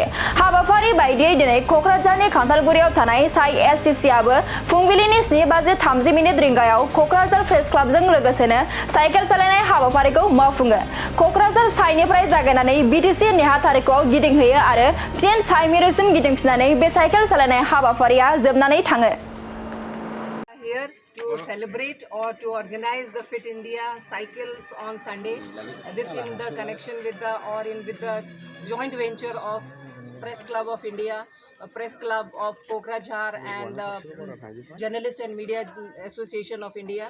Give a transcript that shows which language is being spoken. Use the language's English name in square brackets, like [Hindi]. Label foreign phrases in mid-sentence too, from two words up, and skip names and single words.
[Bodo] हाबाफारि बायदियै दिनै कक्राझारनि खान्थालगुरियाव थानाय साइ STCआबो फुंबिलिनि 7:30 रिंगायाव कक्राझार प्रेस क्लाबजों लोगोसेनो साइकेल सालायनाय हाबाफारिखौ मावफुङो। कक्राझार साइनिफ्राय जागायनानै BTC नेहाथारिखौआव गिदिंहोयो आरो फिन साइ मिरुसिम गिदिंफिननानै बे साइकेल सालायनाय हाबाफारिया जोबनानै थाङो। [English] Here to celebrate or to organize the Fit India cycles on Sunday. This in the connection with the joint venture of Press Club of India, Press Club of Kokrajhar and Journalist and Media Association of India.